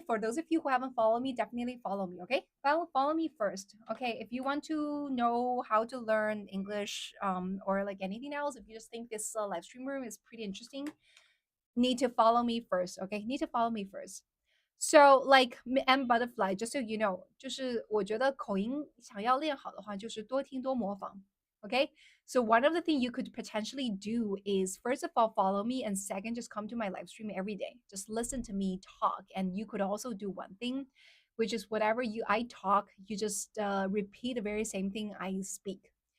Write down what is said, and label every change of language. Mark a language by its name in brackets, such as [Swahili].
[English] For those of you who haven't followed me, definitely follow me, okay? Follow me first. Okay, if you want to know how to learn English or like anything else, if you just think this live stream room is pretty interesting, need to follow me first, okay? Need to follow me first. So like M butterfly, just so you know, [Chinese] 就是我觉得口音想要练好的话，就是多听多模仿。 [English] Okay, so one of the things you could potentially do is first of all follow me, and second, just come to my live stream every day. Just listen to me talk, and you could also do one thing, which is whatever I talk, you just repeat the very same thing I speak.